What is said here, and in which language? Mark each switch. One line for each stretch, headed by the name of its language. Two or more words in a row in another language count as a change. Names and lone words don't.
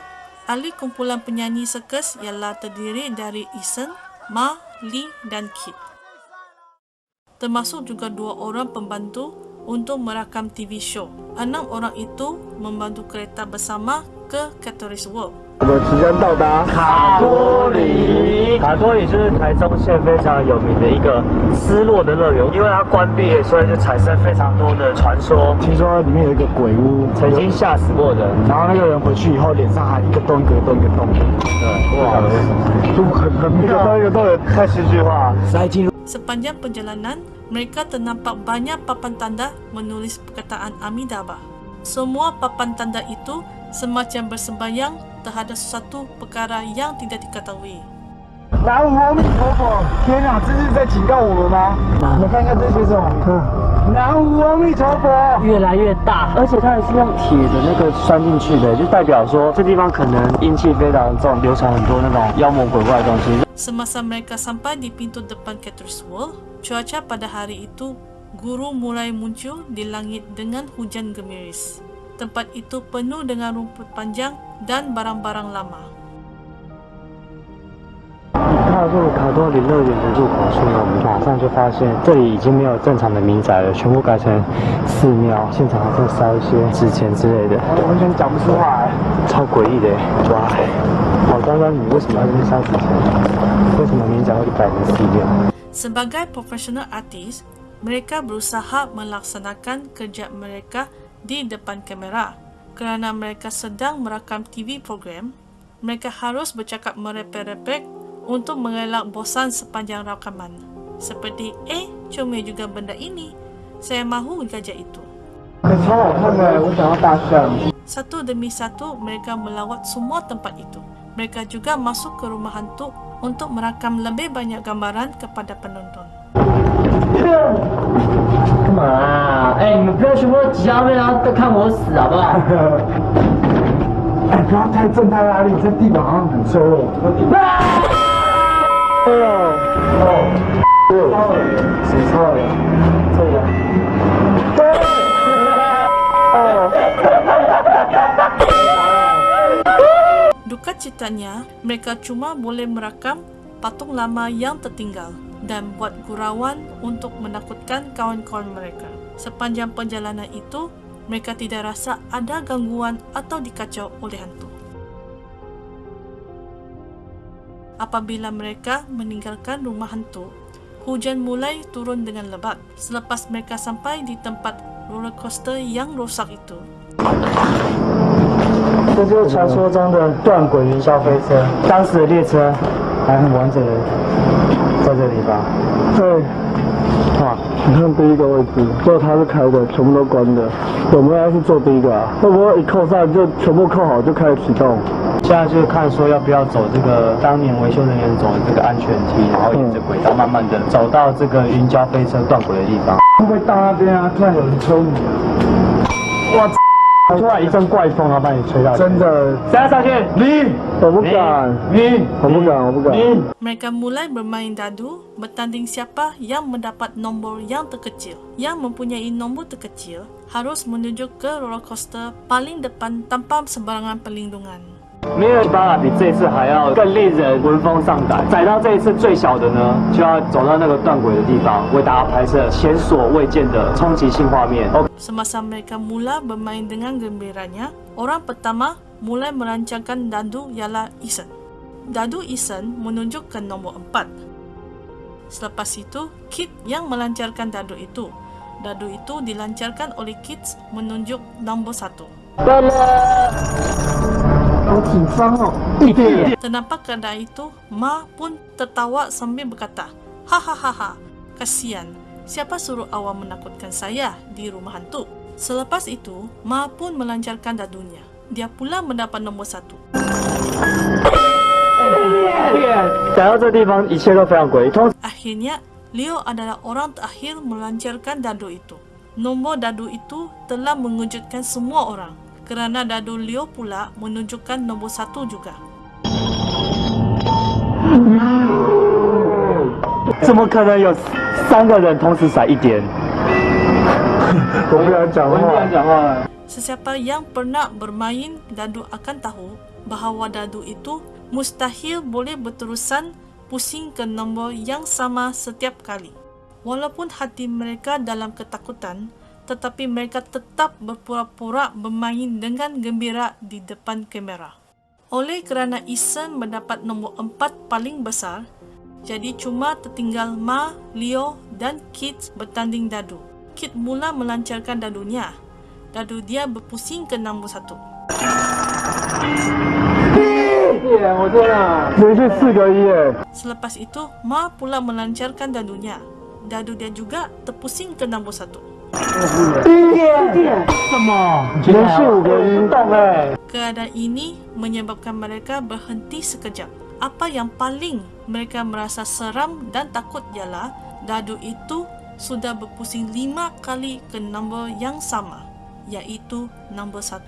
Malay: Ahli kumpulan penyanyi Circus ialah terdiri dari Eason, Ma, Lee dan Kit. Termasuk juga 2 orang pembantu untuk merakam
English: TV show.
Malay: 6 orang itu membantu kereta bersama ke Catoris World.
Chinese: 我们即将到达卡多里。卡多里就是台中县非常有名的一个失落的乐园，因为它关闭了，所以就产生非常多的传说。听说里面有一个鬼屋，曾经吓死过人，然后那个人回去以后脸上还一个洞一个洞一个洞。对，哇，就很一个洞一个洞的，太戏剧化。
Malay: Sepanjang perjalanan, mereka ternampak banyak papan tanda menulis perkataan Amitabha. Semua papan tanda itu semacam bersembayang terhadap sesuatu perkara yang tidak diketahui.
Chinese: 南无阿弥陀佛！天啊，这是在警告我们吗？你们看看这些什么？南无阿弥陀佛！越来越大，而且它还是用铁的那个拴进去的，就代表说这地方可能阴气非常重，流传很多那种妖魔鬼怪的东西。
Malay: Semasa mereka sampai di pintu depan Catoris World, cuaca pada hari itu guru mulai muncul di langit dengan hujan gemiris. Tempat itu penuh dengan rumput panjang dan barang-barang lama.
Chinese: 踏入卡多里乐园的入口处呢，我们马上就发现这里已经没有正常的民宅了，全部改成寺庙，现场还在烧一些纸钱之类的，完全讲不出话来，超诡异的。哇，好端端，你为什么要这边烧纸钱？为什么民宅会改成寺庙？
Malay: Sebagai profesional artis, mereka berusaha melaksanakan kerja mereka di depan kamera. Kerana mereka sedang merakam
English: TV program,
Malay: mereka harus bercakap merepek-repek untuk mengelak bosan sepanjang rakaman. Seperti, comel juga benda ini. Saya mahu gajah itu. Satu demi satu, mereka melawat semua tempat itu. Mereka juga masuk ke rumah hantu untuk merakam lebih banyak gambaran kepada penonton.
Chinese: 干嘛啊？你们不要全部都挤到那边，然后都看我死，好不好？不要太正太压力，这地板好像很臭哦。谁臭了？这个。
Malay: Duka citanya, mereka cuma boleh merakam patung lama yang tertinggal dan buat gurauan untuk menakutkan kawan-kawan mereka. Sepanjang perjalanan itu, mereka tidak rasa ada gangguan atau dikacau oleh hantu. Apabila mereka meninggalkan rumah hantu, hujan mulai turun dengan lebat. Selepas mereka sampai di tempat
English: roller coaster
Malay: yang rosak itu,
Chinese: 这就是传说中的断轨云霄飞车，当时的列车还很完整的在这地方。对，哇，你看第一个位置，所以它是开的，全部都关的。我们要去做第一个啊，会不会一扣上就全部扣好就开始启动？现在就是看说要不要走这个当年维修人员走的这个安全梯，然后沿着轨道慢慢的走到这个云霄飞车断轨的地方。会不会到那边啊？突然有人吹你啊！哇！突然一阵怪风，然后把你吹到。真的，现在上去，你，我不敢，我不敢。
Malay: Mereka mulai bermain dadu, bertanding siapa yang mendapat nombor yang terkecil. Yang mempunyai nombor terkecil harus menuju ke
English: roller coaster
Malay: paling depan tanpa sembarangan perlindungan.
Chinese: 没有巴拉比这一次还要更令人闻风丧胆。载到这一次最小的呢，就要走到那个断轨的地方，为大家拍摄前所未见的冲击性画面。
Malay: Semasa mereka mula bermain dengan gembiranya, orang pertama mulai merancangkan dadu ialah Ethan. Dadu Ethan menunjuk ke nombor 4. Selepas itu, Kit yang melancarkan dadu itu. Dadu itu dilancarkan oleh Kit menunjuk nombor 1. Ternampak keadaan itu, Ma pun tertawa sambil berkata, "Hahaha, kasihan. Siapa suruh awak menakutkan saya di rumah hantu?" Selepas itu, Ma pun melancarkan dadunya. Dia pula mendapat nombor 1.
Chinese: 来到这地方，一切都非常诡异。
Malay: Akhirnya, Leo adalah orang terakhir melancarkan dadu itu. Nombor dadu itu telah mengejutkan semua orang, kerana dadu Leo pula menunjukkan nombor 1 juga.
Chinese: 怎么可能有3个人同时甩一点？我不想讲话。
Malay: Sesiapa yang pernah bermain dadu akan tahu bahawa dadu itu mustahil boleh berterusan pusing ke nombor yang sama setiap kali. Walaupun hati mereka dalam ketakutan, tetapi mereka tetap berpura-pura bermain dengan gembira di depan kamera. Oleh kerana Ethan mendapat nombor 4 paling besar, jadi cuma tertinggal Ma, Leo dan Kit bertanding dadu. Kit mula melancarkan dadunya. Dadu dia berpusing ke nombor 1.
Chinese: 连续4个1耶！
Malay: Selepas itu, Ma pula melancarkan dadunya. Dadu dia juga terpusing ke nombor 1.
Chinese: 连续5个1。
Malay: Keadaan ini menyebabkan mereka berhenti sekejap. Apa yang paling mereka merasa seram dan takut ialah dadu itu sudah berpusing 5 kali ke nombor yang sama, iaitu nombor 1.